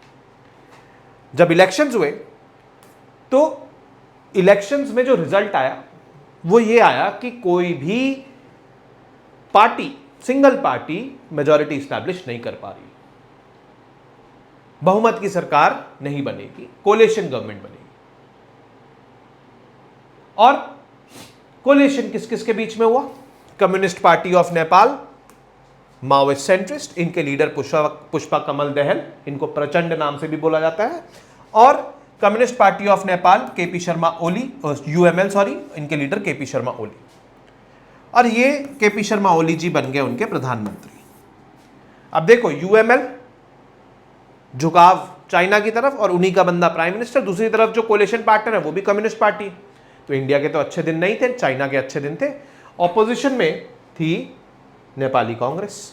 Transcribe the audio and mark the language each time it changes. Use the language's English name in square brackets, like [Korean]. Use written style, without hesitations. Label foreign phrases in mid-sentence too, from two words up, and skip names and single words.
[Hindi] जब इलेक्शंस हुए तो इलेक्शंस में जो रिजल्ट आया वो ये आया कि कोई भी पार्टी, [English] single party majority establish [Hindi] नहीं कर पा रही, बहुमत की सरकार नहीं बनेगी, [English] coalition government [Hindi] बनेगी। और कोलिशन किस किस के बीच में हुआ? कम्युनिस्ट पार्टी ऑफ नेपाल, माओइस्ट सेंट्रिस्ट, इनके लीडर पुष्पा कमल दहल, इनको प्रचंड नाम से भी बोला जाता है, और कम्युनिस्ट पार्टी ऑफ नेपाल केपी शर्मा ओली, यूएमएल सॉरी, इनके लीडर केपी शर्मा ओली। और ये केपी शर्मा ओली जी बन गए उनके प्रधानमंत्री। अब देखो, यूएमएल झुकाव चाइना की तरफ और उन्हीं का बंदा [English] prime minister, [Hindi] दूसरी तरफ जो [English] coalition partner [Hindi] है वो भी कम्युनिस्ट पार्टी। तो इंडिया के तो अच्छे दिन नहीं थे, चाइना के अच्छे दिन थे। ऑपोजिशन में थी नेपाली कांग्रेस।